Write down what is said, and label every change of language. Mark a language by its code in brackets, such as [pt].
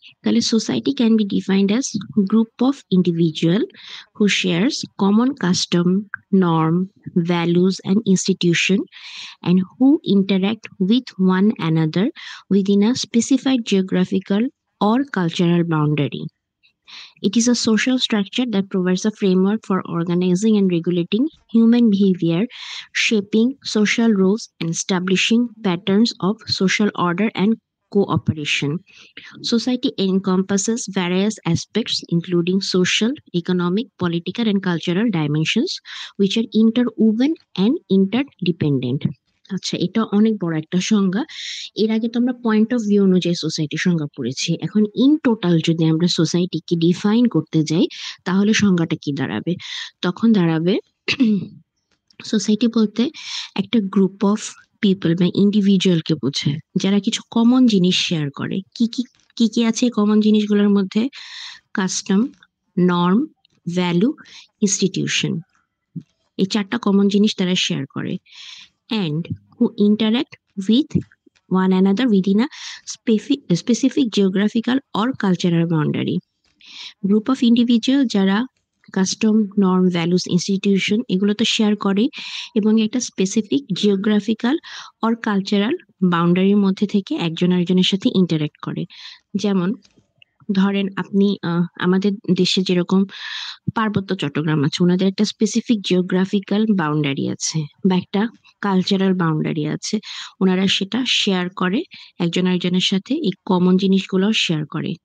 [en] তাহলে society can be defined as group of individual who shares common custom, norm, values and institution, and who interact with one another within a specified geographical or cultural boundary. It is a social structure that provides a framework for organizing and regulating human behavior, shaping social roles, and establishing patterns of social order and cooperation. Society encompasses various aspects, including social, economic, political, and cultural dimensions, which are interwoven and interdependent. [bn] আচ্ছা, এটা অনেক বড় একটা সংজ্ঞা। এর আগে তো আমরা পয়েন্ট অফ ভিউ অনুযায়ী সোসাইটির সংজ্ঞা পড়েছি। এখন ইন টোটাল যদি আমরা সোসাইটিকে ডিফাইন করতে যাই তাহলে সংজ্ঞাটা কি দাঁড়াবে? তখন দাঁড়াবে সোসাইটি বলতে একটা [en] group of people [bn] বা ইন্ডিভিজুয়ালকে বোঝায় যারা কিছু কমন জিনিস শেয়ার করে। কি কি কি কি আছে কমন জিনিসগুলোর মধ্যে? Custom, norm, value, institution. এই 4টা কমন জিনিস তারা শেয়ার করে। [en] and who interact with one another within a specific geographical or cultural boundary. Group of individual [bn] যারা কাস্টম, নর্ম, ভ্যালুস, ইনস্টিটিউশন এগুলো তো শেয়ার করে এবং একটা স্পেসিফিক জিওগ্রাফিক্যাল অর কালচারাল বাউন্ডারির মধ্যে থেকে একজন আরেকজনের সাথে ইন্টারাক্ট করে। যেমন ধরেন আপনি আমাদের দেশে যেরকম পার্বত্য চট্টগ্রাম আছে, ওনাদের একটা স্পেসিফিক জিওগ্রাফিক্যাল বাউন্ডারি আছে বা একটা কালচারাল বাউন্ডারি আছে, ওনারা সেটা শেয়ার করে একজন আরেকজনের সাথে, এই কমন জিনিসগুলো শেয়ার করে।